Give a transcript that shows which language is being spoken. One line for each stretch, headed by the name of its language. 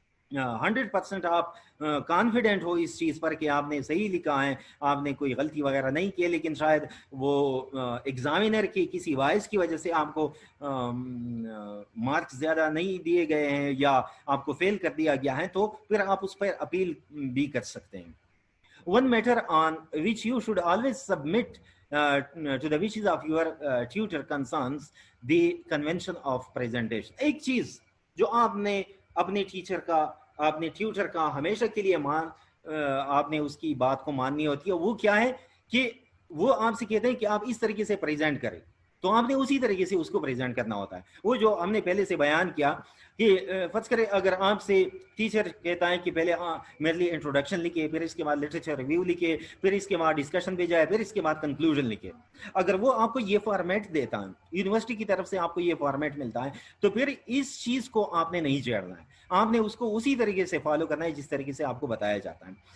Urdu: 100% آپ کانفیڈنٹ ہو اس چیز پر کہ آپ نے صحیح لکھا ہے, آپ نے کوئی غلطی وغیرہ نہیں کی, لیکن شاید وہ ایگزامینر کی کسی وائس کی وجہ سے آپ کو مارکس زیادہ نہیں دیے گئے ہیں یا آپ کو فیل کر دیا گیا ہے تو پھر آپ اس پر اپیل بھی کر سکتے ہیں.
English: One matter on which you should always submit to the wishes of your tutor concerns the convention of presentation.
Urdu: ایک چیز جو آپ نے اپنے ٹیوٹر کا ہمیشہ کے لیے آپ نے اس کی بات کو ماننی ہوتی ہے, وہ کیا ہے کہ وہ آپ سے کہتے ہیں کہ آپ اس طریقے سے پریزنٹ کریں تو آپ نے اسی طریقے سے اس کو پریزنٹ کرنا ہوتا ہے. وہ جو ہم نے پہلے سے بیان کیا کہ فرض کرے اگر آپ سے ٹیچر کہتا ہے کہ پہلے میرے لیے انٹروڈکشن لکھے, پھر اس کے بعد لٹریچر ریویو لکھے, پھر اس کے بعد ڈسکشن پہ جائے, پھر اس کے بعد کنکلوژن لکھے, اگر وہ آپ کو یہ فارمیٹ دیتا ہے, یونیورسٹی کی طرف سے آپ کو یہ فارمیٹ ملتا ہے, تو پھر اس چیز کو آپ نے نہیں چھیڑنا ہے, آپ نے اس کو اسی طریقے سے فالو کرنا ہے جس طریقے سے آپ کو بتایا جاتا ہے.